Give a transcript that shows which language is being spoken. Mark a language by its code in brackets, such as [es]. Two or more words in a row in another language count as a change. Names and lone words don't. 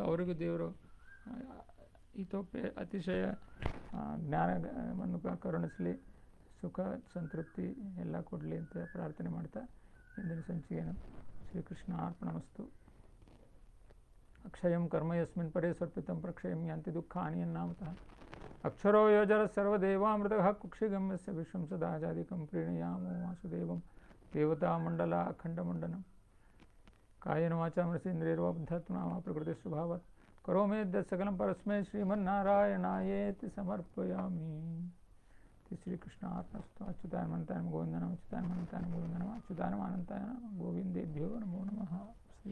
[kn] ಅವರಿಗೂ ದೇವರು ಅತಿಶಯ ಜ್ಞಾನವನ್ನು ಕರುಣಿಸಲಿ, ಸುಖ ಸಂತೃಪ್ತಿ ಎಲ್ಲ ಕೊಡಲಿ ಅಂತ ಪ್ರಾರ್ಥನೆ ಮಾಡ್ತಾ ಇಂದಿನ ಸಂಚಿಕೆಯನ್ನು [sa] ಶ್ರೀಕೃಷ್ಣ ಅರ್ಪಣಮಸ್ತು. ಅಕ್ಷಯಂ ಕರ್ಮ ಯಸ್ಮಿನ್ ಪರೇ ಸ್ವರ್ಪಿತಂ ಪ್ರಕ್ಷಯಂ ಯಾಂತಿ ದುಃಖಾನಿ ಅನ್ನಾಮತಃ. ಅಕ್ಷರೋ ಯೋಜರ ಸರ್ವದೇವಾಮೃತಃ ಕುಕ್ಷಿಗಮ್ಯಸ್ಯ ವಿಶ್ವಂ ಸದಾಜಾದಿಕಂ ಪ್ರೀಣಯಾಮೋ ವಾಸುದೇವಂ ದೇವತಾಮಂಡಲ ಅಖಂಡಮಂಡನಂ. ಕಾಯೇನ ವಾಚಾ ಮನಸೇಂದ್ರಿಯರ್ವಾ ಬುದ್ಧಾತ್ಮನಾ ವಾ ಪ್ರಕೃತಿ ಸ್ವಭಾವಾತ್ ಕರೋಮಿ ಯದ್ಯತ್ ಸಕಲಂ ಪರಸ್ಮೈ ಶ್ರೀಮನ್ನಾರಾಯಣಾಯೇತಿ ಸಮರ್ಪಯಾಮಿ. ಶ್ರೀಕೃಷ್ಣ ಅರ್ಪಣಮಸ್ತು. ಅಚ್ಯುತಾಯ ಅನಂತಾಯ ಗೋವಿಂದ ನಮಃ, ಅಚ್ಯುತಾಯ ಅನಂತಾಯ ಗೋವಿಂದ ನಮಃ, ಅಚ್ಯುತಾಯ ಅನಂತಾಯ ಗೋವಿಂದೇಭ್ಯೋ ನಮೋ ನಮಃ.